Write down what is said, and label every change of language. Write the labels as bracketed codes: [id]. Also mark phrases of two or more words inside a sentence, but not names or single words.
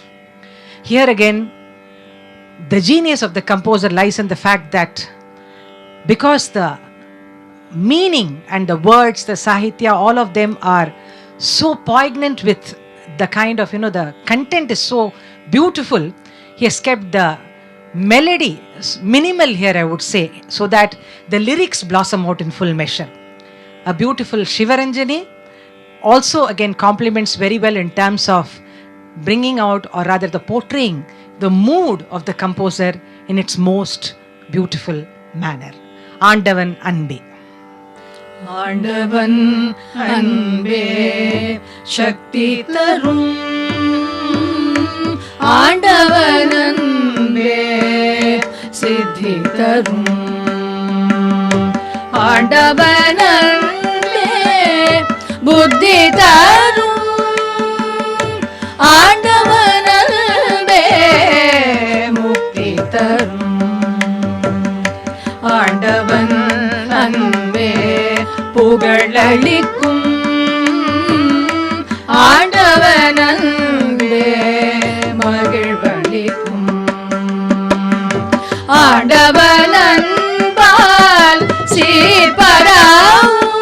[en] Here again, the genius of the composer lies in the fact that because the meaning and the words, the sahitya, all of them are so poignant with the kind of, the content is so beautiful, he has kept the melody minimal here, I would say, so that the lyrics blossom out in full measure. A beautiful Shivaranjani also again complements very well in terms of bringing out, or rather the portraying the mood of the composer in its most beautiful manner. [ta] ஆண்டவன் அன்பே. ஆண்டவன் அன்பே சக்தி தரும் ஆண்டவன் அன்பே சித்தி தரும், ஆண்டவன் அன்பே புத்தி தரும், ஆண்டவன் அன்பே முக்தி தரும் ஆண்டவன் அன்பே புகழளிக்கும் ஆண்டவன் அன்பே மகிழ்வளிக்கும் ஆண்டவன் அன்பால் சீர்பராவும்